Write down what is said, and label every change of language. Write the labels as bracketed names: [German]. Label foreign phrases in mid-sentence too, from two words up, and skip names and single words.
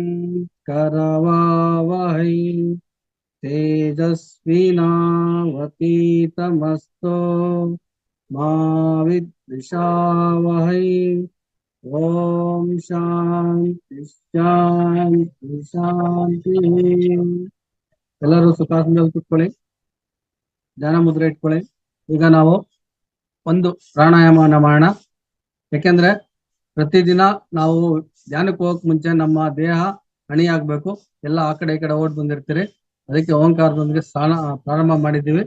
[Sanskrit] करवावहै तेजस्विनावतीतमस्तु मा विद्विषावहै. ओम शांति शांति शांति. [Kannada] ಎಲ್ಲರೂ ಸುಖಾಸನದಲ್ಲಿ ಕೂತ್ಕೊಳ್ಳಿ, ಧ್ಯಾನ ಮುದ್ರೆ ಇಟ್ಕೊಳ್ಳಿ. ಈಗ ನಾವು ಒಂದು ಪ್ರಾಣಾಯಾಮವನ್ನು ಮಾಡೋಣ. ಯಾಕೆಂದ್ರೆ ಪ್ರತಿದಿನ ನಾವು ಧ್ಯಾನಕ್ಕೆ ಹೋಗಕ್ ಮುಂಚೆ ನಮ್ಮ ದೇಹ ಹಣಿಯಾಗಬೇಕು. ಎಲ್ಲ ಆ ಕಡೆ ಈ ಕಡೆ ಓಡ್ ಬಂದಿರ್ತೀರಿ, ಅದಕ್ಕೆ ಓಂಕಾರದೊಂದಿಗೆ ಪ್ರಾರಂಭ ಮಾಡಿದ್ದೀವಿ.